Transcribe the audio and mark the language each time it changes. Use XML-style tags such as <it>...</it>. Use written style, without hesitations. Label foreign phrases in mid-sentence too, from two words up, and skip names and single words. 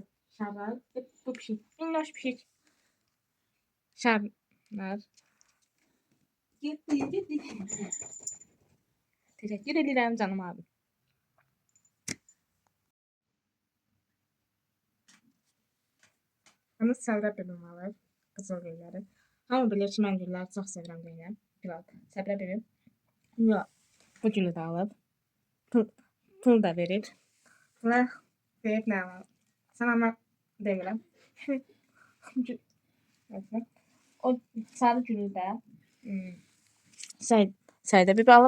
<tr>Şarlar ve bu pişik. Minnoş pişik. Şarlar. Gitti. Teşekkür ederim canım abi.</tr> <az>Ama Səbrə bibim alır. Qızıl gülləri. Hamı bilir ki, mən gülləri çox sevirəm deyirəm. Biraz Səbrə bibim. Yox. Bu gülü də alıb. Pul da verir. Və deyib nə alır? Sən amma demirəm. O sarı gülü də Səidə bibi alıb.</az>